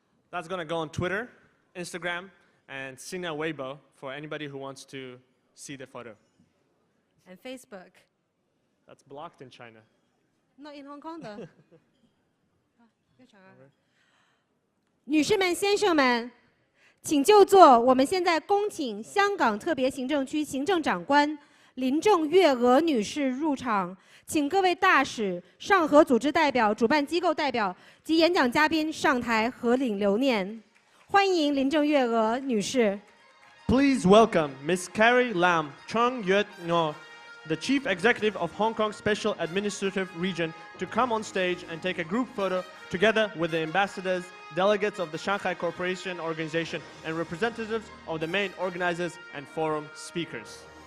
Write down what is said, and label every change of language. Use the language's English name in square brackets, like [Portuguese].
[English] That's gonna go on Twitter, Instagram, and Sina Weibo for anybody who wants to see the photo. And Facebook. That's blocked in China. Not in Hong Kong [Chinese] 的。女士们、先生们，请就座。我们现在恭请香港特别行政区行政长官林郑月娥女士入场，请各位大使、上合组织代表、主办机构代表及演讲嘉宾上台合领留念。欢迎林郑月娥女士。 [English] Please welcome Ms. Carrie Lam Chung Yut No, the Chief Executive of Hong Kong Special Administrative Region, to come on stage and take a group photo together with the ambassadors, delegates of the Shanghai Cooperation Organization, and representatives of the main organizers and forum speakers.